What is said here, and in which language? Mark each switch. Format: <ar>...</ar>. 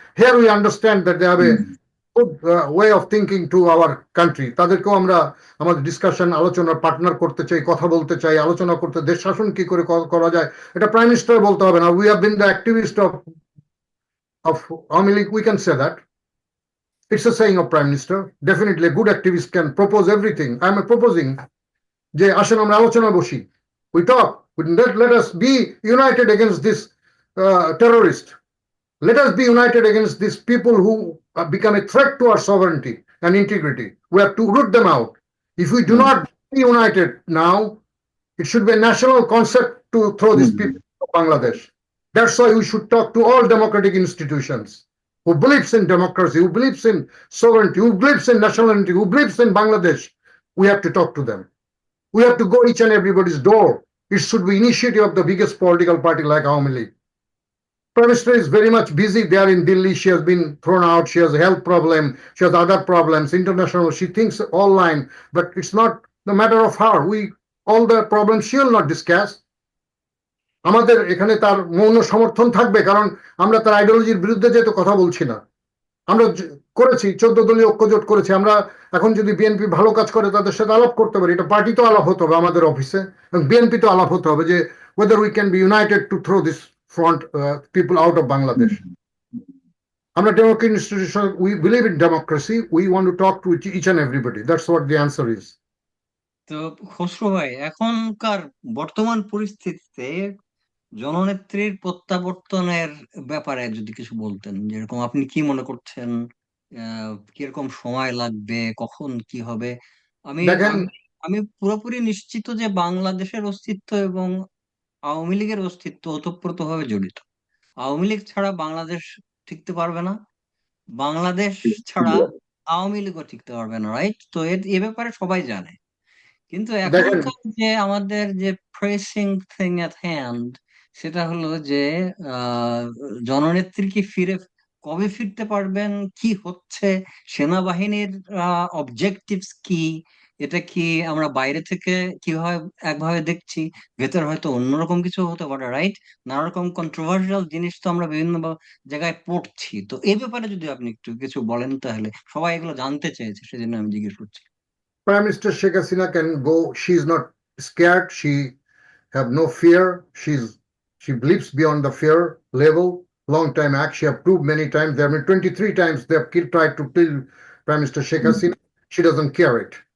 <en>Here we understand that they have a good way of thinking to our country.</en> <bn>তাদেরকেও আমরা আমাদের discussion, আলোচনার partner করতে চাই, কথা বলতে চাই, আলোচনা করতে, দেশ শাসন কি করে করা যায় এটা প্রাইম মিনিস্টার বলতে হবে না।</bn> <en>We have been the activist of Awami League, we can say that. It's a saying of Prime Minister. Definitely a good activist can propose everything. I am proposing</en> <bn>যে আসেন আমরা আলোচনা বসি,</bn> <en>we talk, let us be united against this terrorist. Let us be united against these people who become a threat to our sovereignty and integrity. We have to root them out. If we do not be united now, it should be a national concept to throw these people to Bangladesh. That's why we should talk to all democratic institutions who believes in democracy, who believes in sovereignty, who believes in nationality, who believes in Bangladesh. We have to talk to them. We have to go each and everybody's door. It should be initiative of the biggest political party like Awami League. Prime Minister is very much busy there in Delhi. She has been thrown out. She has a health problem. She has other problems, international. She thinks online, but it's not the matter of her. All the problems she will not discuss.</en> <bn>আমাদের এখানে তার মৌন সমর্থন থাকবে, কারণ আমরা তার আইডিওলজির বিরুদ্ধে যেহেতু কথা বলছি না। আমরা করেছি 14 দলীয় ঐক্যজোট করেছি। আমরা এখন যদি বিএনপি ভালো কাজ করে তাদের সাথে আলাপ করতে পারি, এটা পার্টি তো আলাপ হতে হবে আমাদের অফিসে, এবং বিএনপি তো আলাপ হতে হবে যে</bn> <en>whether we can be united to throw this front people out of Bangladesh. আমরা democratic institution, we believe in democracy, we want to talk to each and everybody. That's what the answer is.</en> <bn>তো খসরু ভাই, এখনকার বর্তমান পরিস্থিতিতে জননেত্রীর প্রত্যাবর্তনের ব্যাপারে যদি কিছু বলতেন, যেরকম আপনি কি মনে করছেন, কিরকম সময় লাগবে, কখন কি হবে? আমি দেখেন, আমি আমি পুরোপুরি নিশ্চিত যে বাংলাদেশের অস্তিত্ব এবং আওয়ামী লীগের অস্তিত্ব ওতপ্রোতভাবে জড়িত। আওয়ামী লীগ ছাড়া বাংলাদেশ টিকতে পারবে না, বাংলাদেশ ছাড়া আওয়ামী লীগও টিকতে পারবে না, রাইট? তো এ ব্যাপারে সবাই জানে। কিন্তু দেখেন, এখনকার যে আমাদের যে</bn> <en>pressing thing at hand,</en> <bn>সেটা হলো যে জননেত্রী কি কবে ফিরতে পারবেন, কি হচ্ছে, সেনাবাহিনীর অবজেক্টিভস কি, এটা কি আমরা বাইরে থেকে কিভাবে একভাবে দেখছি, ভেতর হয়তো অন্যরকম কিছু হতে পারে, রাইট? নানা রকম কন্ট্রোভার্সিয়াল জিনিস তো আমরা বিভিন্ন জায়গায় পড়ছি। তো এই ব্যাপারে যদি আপনি একটু কিছু বলেন, তাহলে সবাই এগুলো জানতে চেয়েছে, সেজন্য আমি জিজ্ঞেস করছি।</bn> <en>Prime Minister Sheikh Hasina can go. She is not scared. She have no fear. She believes beyond the fear level. Long time act. She have proved many times. There have been 23 times they have tried to kill Prime Minister Sheikh Hasina. She doesn't care it.</en>